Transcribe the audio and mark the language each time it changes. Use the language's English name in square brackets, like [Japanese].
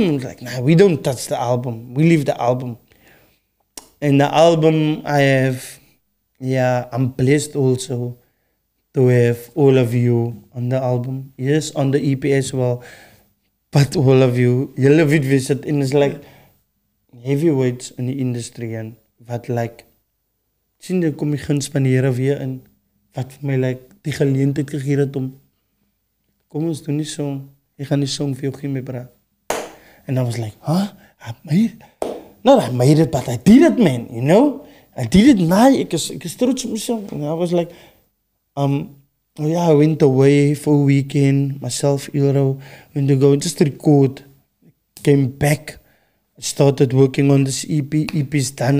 [English] I was like, nah, we don't touch the album. We leave the album. And the album I have, I'm blessed also to have all of you on the album. Yes, on the EP as well. But all of you love it visit. And it's like heavyweights in the industry. [Afrikaans] And wat like, sien dan kom die guns van die Here weer in. Wat vir my like, die geleentheid gegee het om, kom ons doen die song. Ek gaan die song vir jou gee, my bra. [English] And I was like, huh? I made it, but I did it, man, you know? I did it, [Afrikaans] ek is trots op myself. [English] And I was like, I went away for a weekend, myself, Ilro, went to go and just record. Came back, started working on this EP. EP's done.